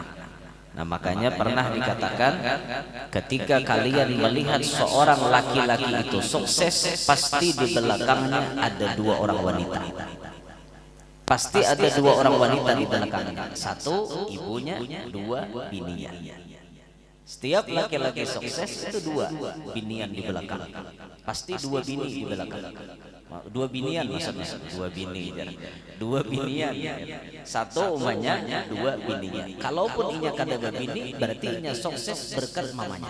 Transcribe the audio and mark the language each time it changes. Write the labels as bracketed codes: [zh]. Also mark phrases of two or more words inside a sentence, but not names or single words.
[id] Nah, makanya pernah dikatakan ketika kalian melihat seorang laki-laki itu sukses, pasti di belakangnya ada dua orang wanita. Pasti ada dua orang wanita di belakangnya. Satu ibunya, dua bininya. Setiap laki-laki sukses itu dua binian di belakang. Pasti dua bini di belakang. Dua binian maksudnya, dua bini. Dua binian. [bjn] Satu umanya, dua bininya. Kalaupun inya kada bini, berarti inya sukses berkat mamanya.